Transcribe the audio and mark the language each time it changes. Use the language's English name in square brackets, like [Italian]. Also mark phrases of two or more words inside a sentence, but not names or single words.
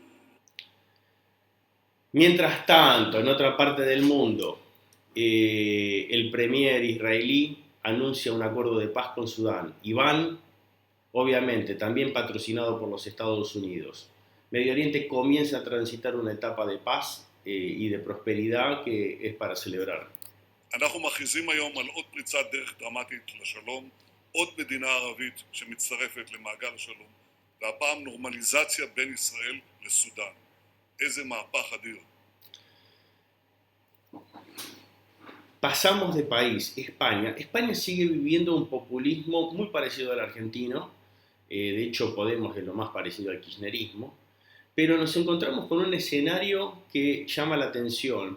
[Spanish] Mientras tanto, en otra parte del mundo, el premier israelí anuncia un acuerdo de paz con Sudán. Irán, obviamente, también patrocinado por los Estados Unidos. Medio Oriente comienza a transitar una etapa de paz y de prosperidad que es para celebrar. [Hebrew] אנחנו מכריזים היום על עוד פריצת דרך דרמטית לשלום, עוד מדינה ערבית שמצטרפת למעגל השלום, והפעם נורמליזציה בין ישראל לסודאן. איזה מהפך אדיר. [Spanish] Pasamos de país, España. España sigue viviendo un populismo muy parecido al argentino. De hecho, Podemos es lo más parecido al kirchnerismo. Pero nos encontramos con un escenario que llama la atención.